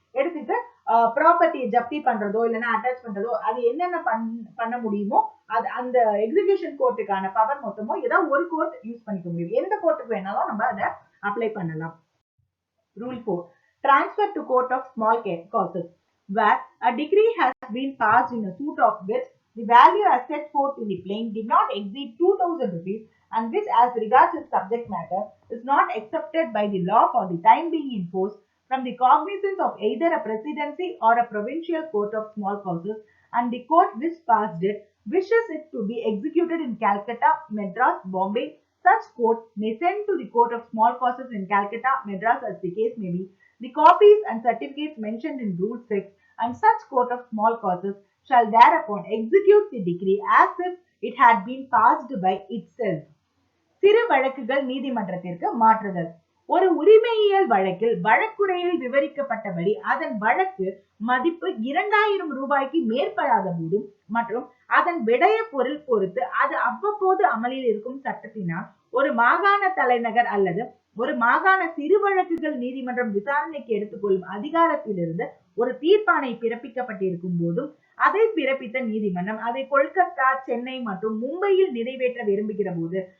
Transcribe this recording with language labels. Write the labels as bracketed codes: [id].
[ta] எடுத்துட்டு ப்ராப்பர்ட்டியை ஜப்தி பண்றதோ இல்லைன்னா அட்டாச் பண்றதோ அது என்னென்ன பண்ண முடியுமோ அது அந்த எக்ஸிகியூஷன் கோர்ட்டுக்கான பவர் மொத்தமோ ஏதாவது ஒரு கோர்ட் யூஸ் பண்ணிக்க முடியும். எந்த கோர்ட்டுக்கு வேணாலும் நம்ம அதை அப்ளை பண்ணலாம். [en] Rule 4. Transfer to court of small causes where a decree has been passed in a suit of which the value as set forth in the plain did not exceed 2,000 rupees and which as regards its subject matter is not accepted by the law for the time being enforced from the cognizance of either a presidency or a provincial court of small causes, and the court which passed it wishes it to be executed in Calcutta, Madras, Bombay. Such court may send to the court of small causes in Calcutta, Madras as the case may be the copies and certificates mentioned in Rule 6, and such court of small causes shall thereupon execute the decree as if it had been passed by itself. [ta] சிறு வழக்குகள் நீதிமன்றத்திற்கு மாற்றுதல். ஒரு உரிமையியல் வழக்கில் வழக்குரையில் விவரிக்கப்பட்டபடி அதன் வழக்கு மதிப்பு 2000 ரூபாய்க்கு மேற்படாத போதும் மற்றும் அதன் விடய பொருள் பொறுத்து அது அவ்வப்போது அமலில் இருக்கும் சட்டத்தினால் ஒரு மாகாண தலைநகர் அல்லது ஒரு மாகாண சிறு வழக்குகள் நீதிமன்றம் விசாரணைக்கு எடுத்துக்கொள்ளும் அதிகாரத்திலிருந்து ஒரு தீர்ப்பாணை பிறப்பிக்கப்பட்டிருக்கும் போதும் அதை பிறப்பித்த நீதிமன்றம் அதை கொல்கத்தா, சென்னை மற்றும் மும்பையில் நிறைவேற்ற விரும்புகிற போது